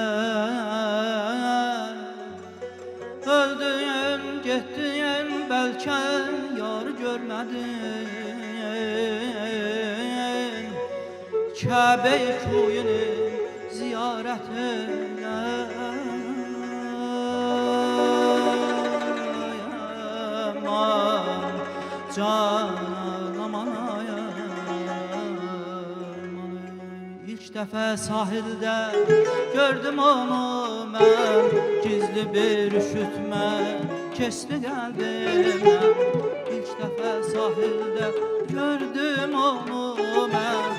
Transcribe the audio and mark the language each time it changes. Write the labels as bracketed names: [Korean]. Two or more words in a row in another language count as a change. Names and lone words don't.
[Turkish] Öldün gittin belki yar görmedin. Kabe-i kuyunu ziyaret eyle. [Azerbaijani] Aman can aman İlk dəfə sahildə gördüm onu mən. Gizli bir üşütmə keçdi qəlbimə. İlk dəfə sahildə gördüm onu mən.